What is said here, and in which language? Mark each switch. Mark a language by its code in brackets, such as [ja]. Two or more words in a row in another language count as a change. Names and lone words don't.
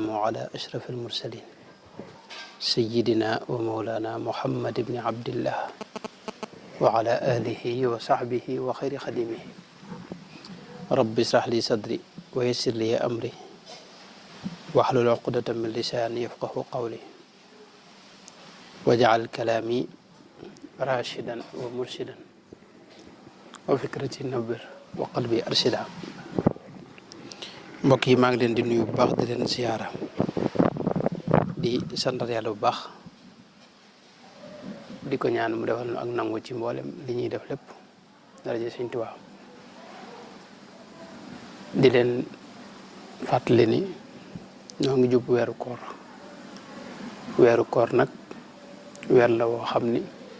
[ar] على أشرف المرسلين سيدنا ومولانا محمد بن عبد الله وعلى آله وصحبه وخير خديمه رب اشرح لي صدري ويسر لي أمري واحلل عقدة من لساني يفقه قولي واجعل كلامي راشدا ومرشدا وفكرتي نبر وقلبي أرشدا [wo] mbokk yi maa ngi leen di nuyu bu baax di leen siyaara di santat yàlla bu baax di ko ñaan mu defal nu ak nangu ci mboolem li ñuy def lépp daraja Sëñ Tuubaa di leen fàttali ni ñoo ngi jub weeru koor nag weer la woo xam ni